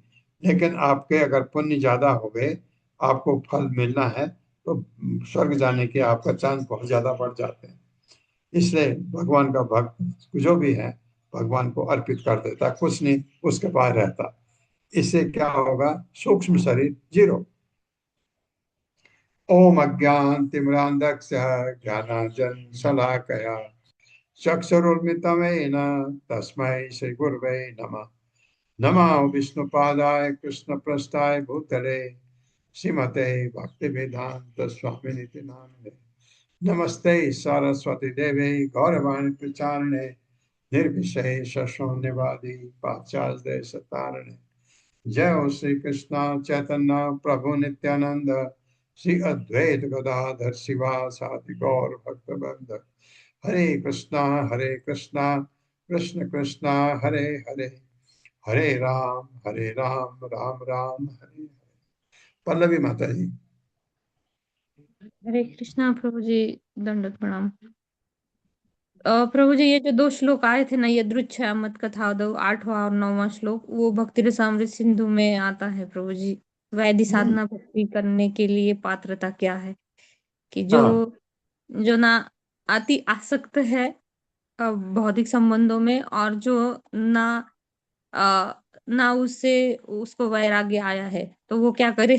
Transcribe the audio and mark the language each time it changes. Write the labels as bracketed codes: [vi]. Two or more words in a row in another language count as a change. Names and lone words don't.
[hi] लेकिन आपके अगर पुण्य ज्यादा हो गए, आपको फल मिलना है, तो स्वर्ग जाने के आपका चांस बहुत ज्यादा बढ़ जाते हैं। इसलिए भगवान का भक्त जो भी है, भगवान को अर्पित कर देता, कुछ नहीं उसके पास रहता। इससे क्या होगा? सूक्ष्म शरीर जीरो। [sa] ओम अज्ञानतिमिरान्धस्य ज्ञानाञ्जनशलाकया चक्षुरुन्मिलितं तस्मै श्रीगुरवे नमः। नमः विष्णुपादाय कृष्णप्रेष्ठाय भूतले श्रीमते भक्तिवेदांत स्वामिनिति नामिने। नमस्ते सरस्वती देवे गौरवाणी प्रचारिणे निर्विशेष शून्यवादी पाश्चात्य देशतारिणे। जय हो श्री कृष्ण चैतन्य प्रभु नित्यानंद, श्री अद्वैत गदाधर शिवासादि गौर भक्तवृंद। हरे कृष्णा कृष्ण कृष्ण हरे हरे, हरे राम राम राम हरे हरे। [hi] पल्लवी माता जी। हरे कृष्णा प्रभु जी, दंडवत प्रणाम। प्रभु जी, ये जो दो श्लोक आए थे ना, ये यदृच्छयामत कथा दो 8वां और 9वां श्लोक, वो भक्ति रसामृत सिंधु में आता है प्रभु जी। वैधि साधना भक्ति करने के लिए पात्रता क्या है? कि जो हाँ जो ना अति आसक्त है भौतिक संबंधों में, और जो ना आ, ना उससे उसको वैराग्य आया है, तो वो क्या करे?